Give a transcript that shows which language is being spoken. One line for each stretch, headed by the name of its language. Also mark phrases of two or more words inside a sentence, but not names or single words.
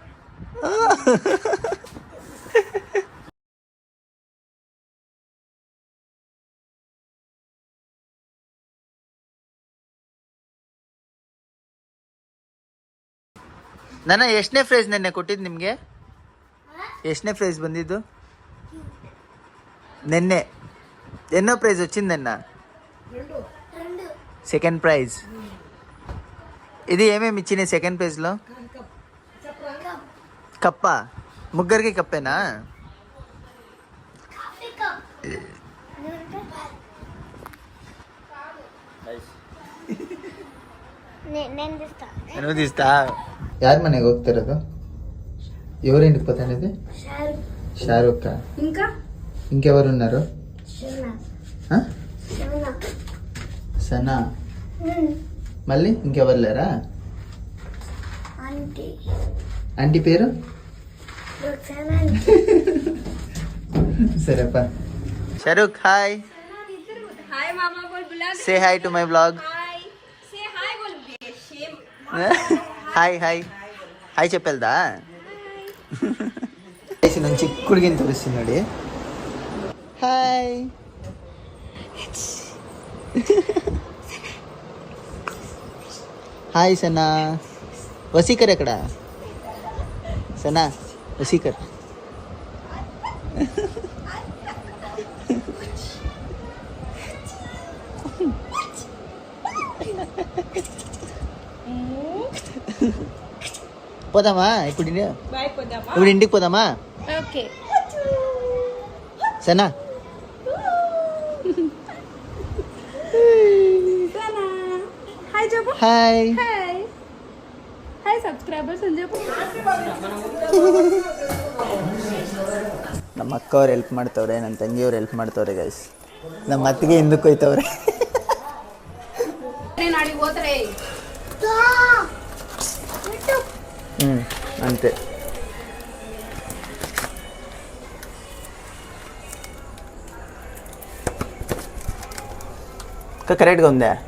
Kannada: ನನ್ನ ಎಷ್ಟನೇ ಪ್ರೈಸ್ ನೆನ್ನೆ ಕೊಟ್ಟಿದ್ದು ನಿಮಗೆ? ಎಷ್ಟನೇ ಪ್ರೈಸ್ ಬಂದಿದ್ದು నిన్నే?
Telugu: ఎన్నో ప్రైజ్ వచ్చిందన్న? సెకండ్ ప్రైజ్. ఇది ఏమేమి ఇచ్చింది సెకండ్ ప్రైజ్లో? కప్ప. ముగ్గురికి కప్పేనా? నేను తీస్తా.
Kannada: ಯಾರ ಮನೆಗೆ ಹೋಗ್ತಿರೋದು?
Telugu: ఎవరింటికి పోతానేది? షారూక్. ఇంకా ఇంకెవరు ఉన్నారు? సనా. మళ్ళీ ఇంకెవరు లేరా? ఆంటీ పేరు? సరేప.
English: Shahrukh hi. Say hi to my blog.
Telugu: హాయ్ హాయ్ హాయ్ చెప్పేదా?
Kannada: ನಾನು ಚಿಕ್ಕ ಹುಡುಗಿನ ತೋರಿಸ್ತೀನಿ ನೋಡಿ. ಹಾಯ್. ಹಾಯ್ ಸನಾ. ವಸೀಕರ್ ಎక్కడ? ಸನಾ ವಸೀಕರ್.
Telugu: పోదామా ఇప్పుడు? ఇంటికి పోదామా? ఓకే సనా. హాయ్ చెప్పు.
English: hi hi subscribers
Telugu: అని చెప్పు.
Kannada: ನಮ್ಮ ಅಕ್ಕವ್ರು ಹೆಲ್ಪ್ ಮಾಡ್ತವ್ರೆ, ನನ್ನ ತಂಗಿಯವ್ರು ಹೆಲ್ಪ್ ಮಾಡ್ತವ್ರೆ ಗೈಸ್. ನಮ್ಮ ಅತ್ತಿಗೆ ಹಿಂದಕ್ಕೆ ಹೋಯ್ತವ್ರೆ.
Telugu: అంతే. కరెక్ట్గా ఉందా?